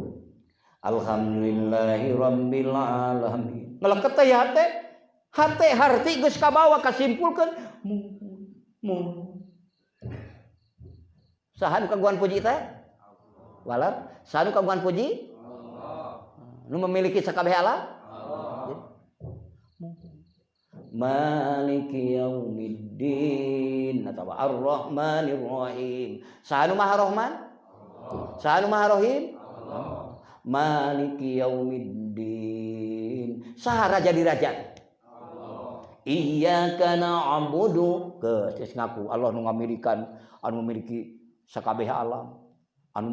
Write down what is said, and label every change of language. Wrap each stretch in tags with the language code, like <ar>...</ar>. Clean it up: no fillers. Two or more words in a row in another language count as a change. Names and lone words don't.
<ar>الحمد لله رب العالمين.</ar> <su>Ngeleket teh hate. Hate harti geus kabawa kasimpulkeun saha nu kagungan puji teh? Walad, saha nu kagungan puji? Nu memiliki sakabeh alam?</su> <ar>مالك يوم الدين atau الرحمن الرحيم.</ar> <su>Saha nu maha rahman? Saha nu maha rahim?</su> <ar>مالك يوم الدين.</ar> <su>Saha raja di raja?</su> <ar>إياك نعبد</ar> <su>geus ngaku Allah nu ngamilikan anu memiliki sakabeh alam anu</su>